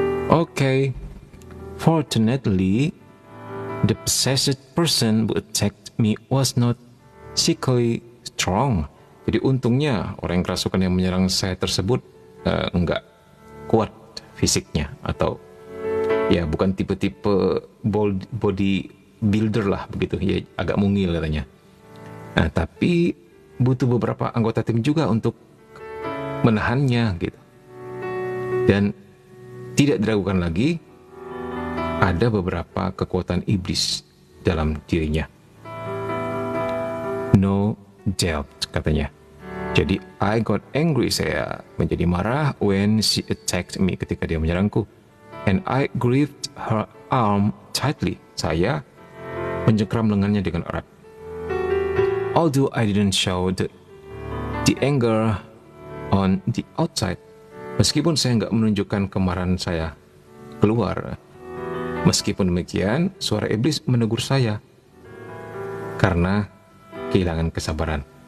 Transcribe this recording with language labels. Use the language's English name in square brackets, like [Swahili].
[English] Okay, fortunately, the possessed person who attacked me was not physically strong. [Indonesian] Jadi untungnya orang yang kerasukan yang menyerang saya tersebut enggak kuat fisiknya, atau ya bukan tipe-tipe body builder lah begitu ya, agak mungil katanya. Nah, tapi butuh beberapa anggota tim juga untuk menahannya gitu. Dan tidak diragukan lagi ada beberapa kekuatan iblis dalam dirinya. [English] No doubt [Indonesian] katanya. Jadi [English] I got angry, [Indonesian] saya menjadi marah [English] when she attacked me, [Indonesian] ketika dia menyerangku. [English] And I gripped her arm tightly. [Indonesian] Saya mencengkram lengannya dengan erat. [English] Although I didn't show the anger on the outside, [Indonesian] meskipun saya nggak menunjukkan kemarahan saya keluar. Meskipun demikian, suara iblis menegur saya karena kehilangan kesabaran.